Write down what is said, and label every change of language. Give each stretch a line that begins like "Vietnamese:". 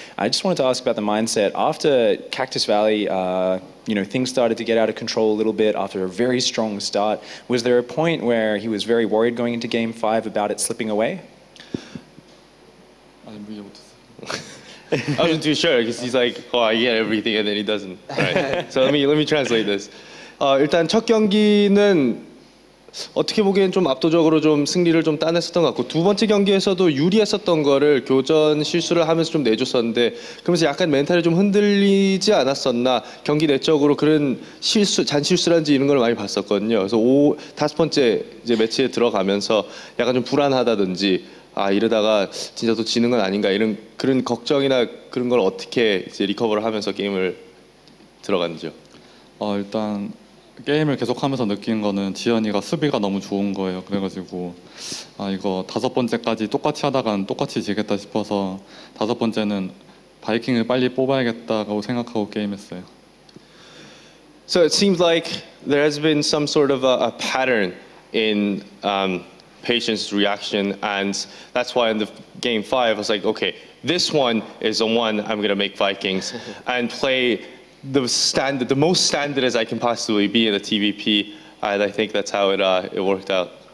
English: I just wanted to ask about the mindset. After Cactus Valley, you know, things started to get out of control a little bit after a very strong start. Was there a point where he was very worried going into Game 5 about it slipping away? I wasn't too sure because he's like, oh, I get everything, and then he doesn't. Right. So let me translate this.
Korean: 일단 첫 경기는 어떻게 보기엔 좀 압도적으로 좀 승리를 좀 따냈었던 것 같고 두 번째 경기에서도 유리했었던 거를 교전 실수를 하면서 좀 내줬었는데 그러면서 약간 멘탈이 좀 흔들리지 않았었나 경기 내적으로 그런 실수, 잔실수란지 이런 걸 많이 봤었거든요. 그래서 다섯 번째 이제 매치에 들어가면서 약간 좀 불안하다든지 아 이러다가 진짜 또 지는 건 아닌가 이런 그런 걱정이나 그런 걸 어떻게 이제 리커버를 하면서 게임을 들어갔는지요? 일단 게임을 계속하면서 느낀 거는 지현이가 수비가 너무 좋은 거예요. 그래가지고 아 이거 다섯 번째까지 똑같이 하다간 똑같이 지겠다 싶어서 다섯 번째는 바이킹을 빨리 뽑아야겠다고 생각하고 게임했어요.
English: So it seems like there has been some sort of a pattern in patient's reaction, and that's why in the game 5 I was like, okay, this one is the one I'm gonna make Vikings and play the most standard as I can possibly be in the TvP, and I think that's how it worked out.